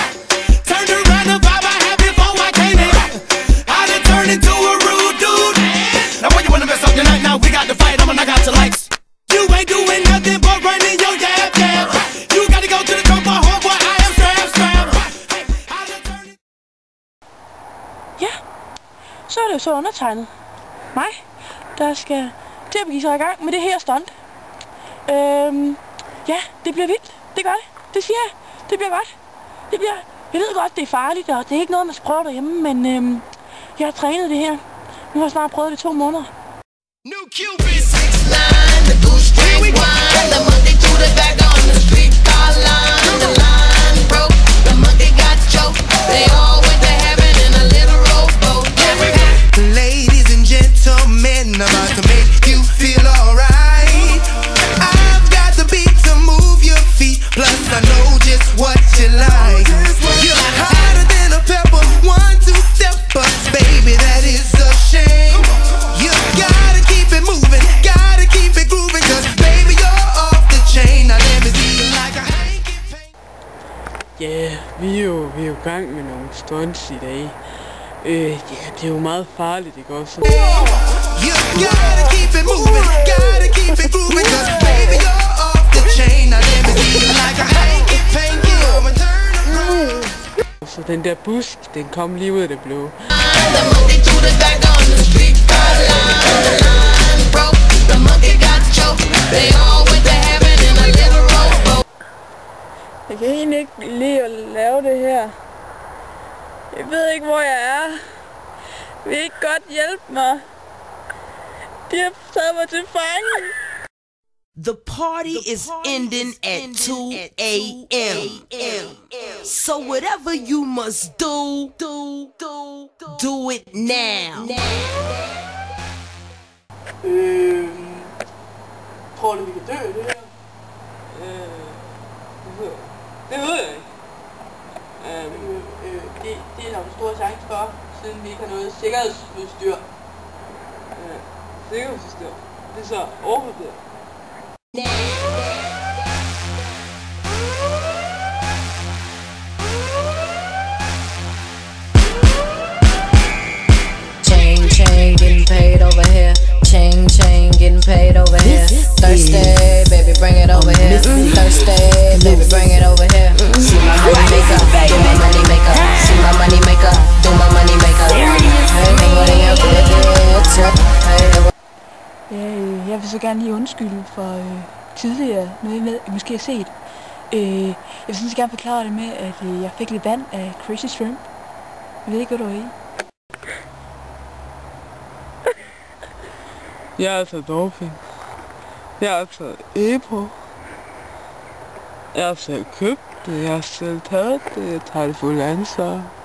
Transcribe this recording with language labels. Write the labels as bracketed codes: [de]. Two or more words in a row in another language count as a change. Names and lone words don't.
[en] Turned around the vibe I had before I came in. I done turned into a rude dude. Now when you wanna mess up your night, now we got to fight, I'ma knock out your lights. You ain't doing nothing but running your jab, jab. You gotta go to the drum bar, homeboy, I am strap. [da] Ja, så er det jo så undertegnet mig, der skal til at begive sig i gang med det her stunt. Ja, det bliver vildt. Det gør det. Det siger jeg. Det bliver godt. Jeg ved godt, det er farligt, og det er ikke noget, man skal prøve derhjemme, men jeg har trænet det her. Nu har jeg snart prøvet det i 2 måneder. [en] New Cupid 6'9", the goose straight wine. The monkey threw the bag on the street car line. The line broke, the monkey got choked. They all went to heaven in a little rowboat. Ladies and gentlemen, I'm about to make you feel alright. I've got the beat to move your feet, plus I know just what you like. You're hotter than a pepper, 1-2 stepper, baby, that is a shame. You gotta keep it moving, gotta keep it grooving, cause baby, you're off the chain. Now let me see you like a hanky pain. [da] Ja, vi er jo i gang med nogle stunts i dag. Ja, det er jo meget farligt, ikke også? [en] You gotta keep it moving, gotta keep it grooving, cause baby, you're off the chain. Now let me see you like a hanky panky, I'ma turn around. [da] Så den der busk, den kom lige ud af det blå. [en] The monkey threw the bag on the street car line. The line broke, the monkey got choked. They all went to heaven in a little rowboat. [da] Jeg kan egentlig ikke lide at lave det her. Jeg ved ikke, hvor jeg er. Vil I ikke godt hjælpe mig? De har taget mig til fange. [en] The party is ending at 2 a.m. So whatever you must do it now. [da] Tror du, vi kan dø det her? Det ved jeg ikke. Det er der en stor chance for, siden vi ikke har noget sikkerhedsudstyr. Sikkerhedsudstyr. Det er så overvurderet. [en] Chain, getting paid over here. Chain, getting paid over here. Thursday, baby, bring it over here. Thursday, baby, bring it over here. See my money maker, do my money maker. See my money maker, do my money maker. [da] Jeg vil så gerne lige undskylde for tidligere noget, jeg måske har set. Jeg vil sådan gerne forklare det med, at jeg fik lidt vand af Crazy Shrimp. Jeg ved ikke, hvad du er i. Jeg har taget doping. Jeg har taget EPO. Jeg har selv købt det. Jeg har selv taget det. Jeg tager det fulde ansvar.